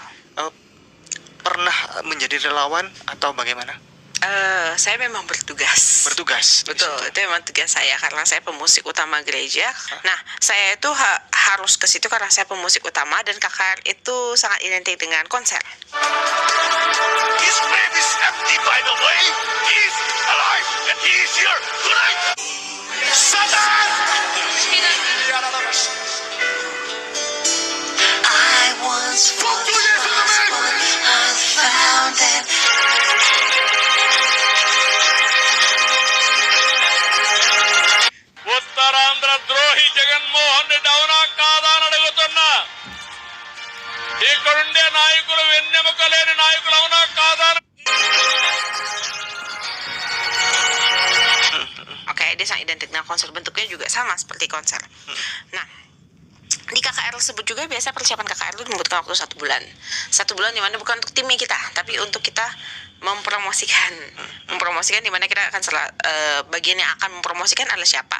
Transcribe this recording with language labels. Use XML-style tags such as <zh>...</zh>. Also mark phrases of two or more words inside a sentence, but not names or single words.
<id>Pernah menjadi relawan atau bagaimana? Saya memang bertugas. Bertugas. di Betul, situ. itu memang tugas saya karena saya pemusik utama gereja. Nah, saya itu harus ke situ karena saya pemusik utama dan KKR itu sangat identik dengan konser.</id> <en>His grave is empty, by the way. He's alive and he is here tonight. Satan! I was foolish, but I found that</en> <te>ఉత్తరాంధ్ర ద్రోహి జగన్మోహన్ రెడ్డి అవునా కాదా అని అడుగుతున్నా. ఇక్కడుండే నాయకులు వెన్నెముక లేని నాయకులు అవునా కాదా అని</te> <id>Oke, dia sangat identik dengan konser. Bentuknya juga sama seperti konser. Nah, di KKR tersebut juga biasa persiapan KKR itu membutuhkan waktu 1 bulan. 1 bulan dimana bukan untuk timnya kita, tapi untuk kita mempromosikan dimana kita akan bagian yang akan mempromosikan adalah siapa?</id>